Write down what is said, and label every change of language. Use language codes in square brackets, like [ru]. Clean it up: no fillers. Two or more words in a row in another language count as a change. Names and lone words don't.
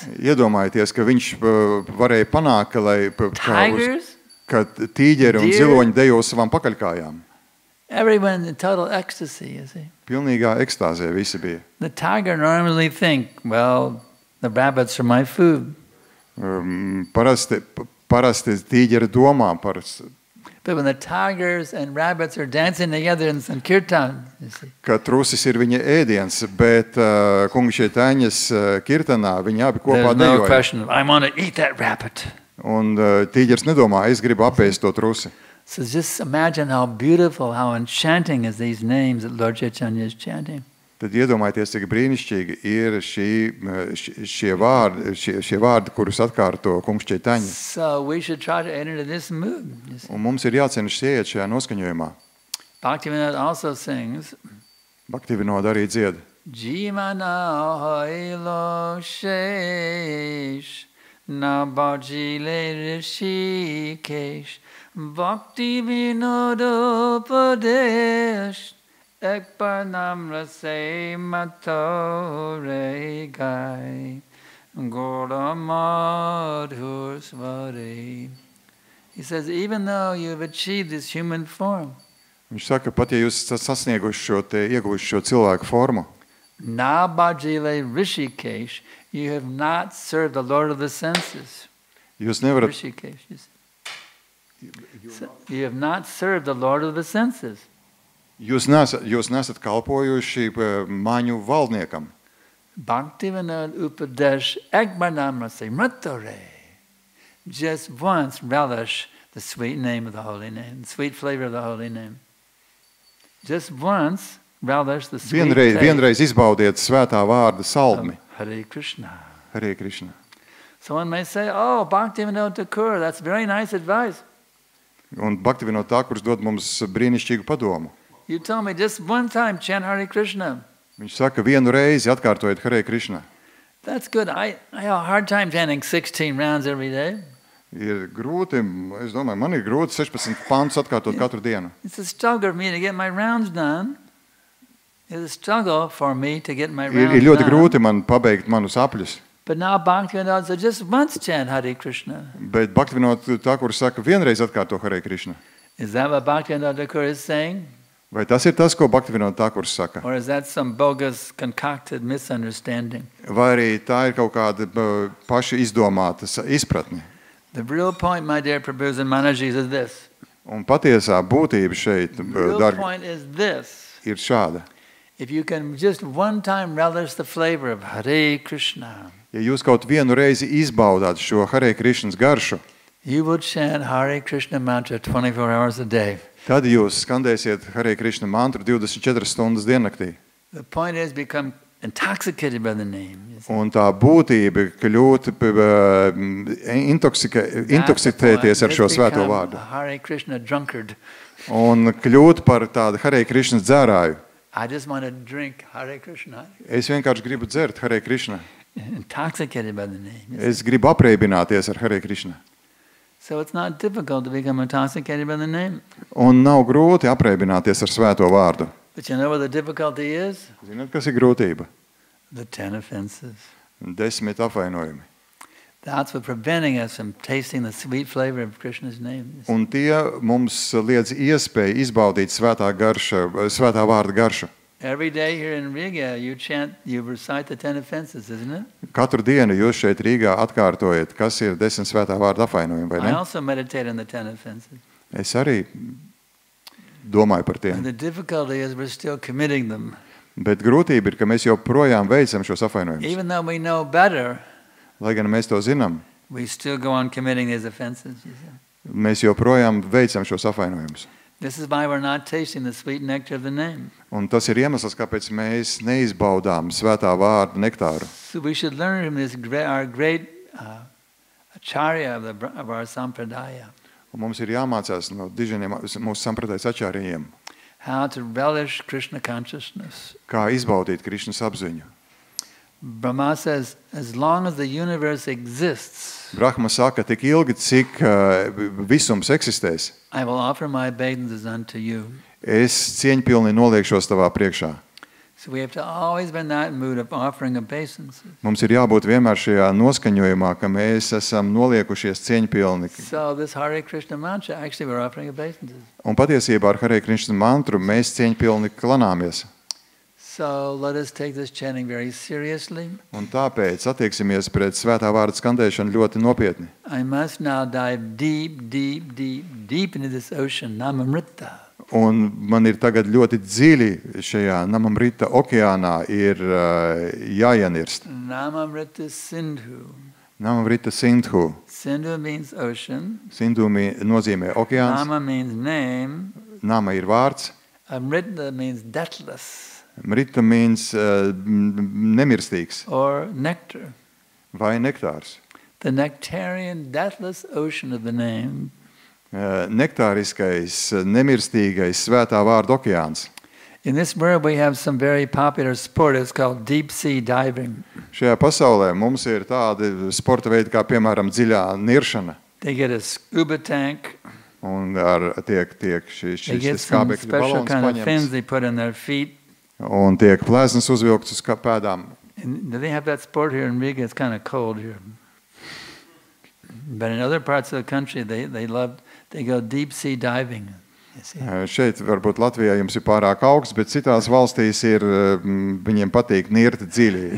[lv] Iedomājieties, ka viņš varēja panākt, [en] Tigers? [lv] ka tīģeri un [en] Deer? [lv] ziloņi dejo uz savām pakaļkājām. [en] Everyone in total ecstasy, you see. [lv] Pilnīgā ekstāzē visi bija. [en] The tiger normally think, well, the rabbits are my food. [lv] Parasti tīģeri domā par... [en] But when the tigers and rabbits are dancing together in Sankirtan, you see. [lv] Ka trusis ir viņa ēdiens, bet kunga Čaitaņas kirtanā viņi abi kopā [en] There's no [lv] dejoja. [en] question of, I want to eat that rabbit. [lv] Un tīģeris nedomā, es gribu apēst to trusi. [en] So just imagine how beautiful, how enchanting is these names that Lord Chaitanya is chanting. [lv] Tad iedomājieties, cik brīnišķīgi ir šie vārdi, kurus atkārto kungs Čaitaņa. [en] So we should try to enter into this mood. You see. [lv] Un mums ir jācenšas ieiet šajā noskaņojumā. [en] Bhaktivinoda also sings, [lv] Bhaktivinoda arī dzied. [bn] জীবন হইল শেষ, না ভজিলে হৃষীকেশ, ভক্তিবিনোদ উপদেশ, একবার নামরসে মাতো রে ভাই, গোরা মধুর স্বরে. [en] He says, even though you've achieved this human form, [lv] Viņš saka, pat ja jūs esat ieguvuši šo cilvēku formu, [bn] না ভজিলে হৃষীকেশ, [en] you have not served the Lord of the senses. [lv] jūs nevarat, [en] Rishikesh, you see. You have not served the Lord of the senses. [lv] jūs nesat kalpojuši maņu valdniekam. [bn] ভক্তিবিনোদ উপদেশ একবার নামরসে মাতো রে. [en] Just once relish the sweet name of the holy name, the sweet flavor of the holy name. Just once relish the sweet taste [lv] Vienreiz izbaudiet svētā vārda salmi. [en] of Hare Krishna. Hare Krishna. Someone may say, oh, Bhaktivinoda Thakur, that's very nice advice. [lv] Un Bhaktivinoda Thakurs dod mums brīnišķīgu padomu. [en] You told me just one time chant Hare Krishna. [lv] Viņš saka, vienu reizi atkārtojiet Hare Krishna. [en] That's good. I have a hard time chanting 16 rounds every day. [lv] Ir grūti, es domāju, man ir grūti 16 pantus atkārtot katru dienu. [en] It's a struggle for me to get my rounds done. It's a struggle for me to get my [lv] Ir [en] rounds [lv] ļoti [en] done. [lv] grūti man pabeigt manus apļus. [en] But now Bhaktivinoda says just once chant Hare Krishna. [lv] Bet Bhaktivinoda Thakur saka vienreiz atkārto Hare Krishna. [en] Is that what Bhaktivinoda Thakur is saying? [lv] Vai tas ir tas, ko Bhaktivinoda Thakurs saka? [en] Or is that some bogus, concocted misunderstanding? [lv] Vai arī tā ir kaut kāda paša izdomāta izpratne? [en] The real point, my dear Prabhus and Manajis, is this. [lv] Un patiesā būtība šeit, [en] The real [lv] dargi, [en] point is this. [lv] ir šāda. [en] If you can just one time relish the flavor of Hare Krishna, [lv] Ja jūs kaut vienu reizi izbaudāt šo Hare Krishnas garšu, [en] you will chant Hare Krishna mantra 24 hours a day. [lv] tad jūs skandēsiet Hare Krishna mantru 24 stundas diennaktī. [en] The point is become intoxicated by the name. You see. [lv] Un tā būtība kļūt intoksitēties ar šo [en] Just [lv] svēto [en] become [lv] vārdu. [en] a Hare Krishna drunkard. [lv] Un kļūt par tādu Hare Krishnas dzērāju. [en] I just want to drink Hare Krishna. [lv] Es vienkārši gribu dzert Hare Krishna. [en] Intoxicated by the name. You see. [lv] Es gribu apreibināties ar Hare Krishna. [en] So it's not difficult to become intoxicated by the name. [lv] Un nav grūti apreibināties ar svēto vārdu. [en] But you know what the difficulty is? [lv] Zināt, kas ir grūtība? [en] The 10 offenses. [lv] 10 apvainojumi. [en] That's what preventing us from tasting the sweet flavor of Krishna's name. You see. [lv] Un tie mums liedz iespēju izbaudīt svētā vārda garšu. [en] Every day here in Riga, you recite the 10 offenses, isn't it? [lv] Katru dienu jūs šeit Rīgā atkārtojat, kas ir 10 svētā vārda apvainojumi, vai [en] I [lv] ne? [en] also meditate on the 10 offenses. [lv] Es arī domāju par [en] And [lv] tiem. [en] the difficulty is we're still committing them. [lv] Bet grūtība ir, ka mēs joprojām veicam šos apvainojumus. [en] Even though we know better, [lv] Lai gan mēs to zinām, [en] we still go on committing these offenses. You see. [lv] mēs joprojām veicam šos apvainojumus. [en] This is why we're not tasting the sweet nectar of the name. [lv] Un tas ir iemesls, kāpēc mēs neizbaudām svētā vārda nektāru. [en] So we should learn from our great acharya of our sampradaya, [lv] Un mums ir jāmācās no diženiem mūsu sampratējas ačārījiem, [en] how to relish Krishna consciousness. [lv] kā izbaudīt Krišnas apziņu. [en] Brahma says, as long as the universe exists, [lv] Brahma saka, tik ilgi, cik visums eksistēs, [en] I will offer my obeisances unto you. [lv] es cieņpilni noliekšos tavā priekšā. [en] So we have to always be in that mood of offering obeisances. [lv] Mums ir jābūt vienmēr šajā noskaņojumā, ka mēs esam noliekušies cieņpilni. [en] So this Hare Krishna mantra, actually we're offering obeisances. [lv] Un patiesībā ar Hare Krishna mantru mēs cieņpilni klanāmies. [en] So let us take this chanting very seriously. [lv] Un tāpēc attieksimies pret svētā vārda skandēšanu ļoti nopietni. [en] I must now dive deep, deep, deep, deep into this ocean, Namamrita. [lv] Un man ir tagad ļoti dziļi šajā Namamrita okeānā ir jāienirst. Namamrita Sindhu. Namamrita Sindhu. [en] Sindhu means ocean. [lv] Sindhu nozīmē okeāns. [en] Nama means name. [lv] Nama ir vārds. [en] Amrita means deathless [lv] Mrita means nemirstīgs [en] or nectar. [lv] vai nektārs. [en] The nectarian, deathless ocean of the name. [lv] Nektāriskais, nemirstīgais svētā vārda okeāns. [en] In this world we have some very popular sport. It's called deep sea diving. [lv] Skajā pasaulē mums ir tādi sporta veidi kā piemēram dziļā niršana. [en] They get a scuba tank. [lv] Un tiek [en] They [lv] šis [en] get some [lv] skābekļa [en] special [lv] balons [en] kind of fins [lv] paņemts [en] they put in their feet. [lv] un tiek plēsnes uzvilkts uz pēdām. [en] And they have that sport here in Riga. It's kind of cold here. But in other parts of the country, they go deep sea diving. You see. [lv] Šeit varbūt Latvijā jums ir pārāk augsts, bet citās valstīs ir, viņiem patīk nirt dziļi.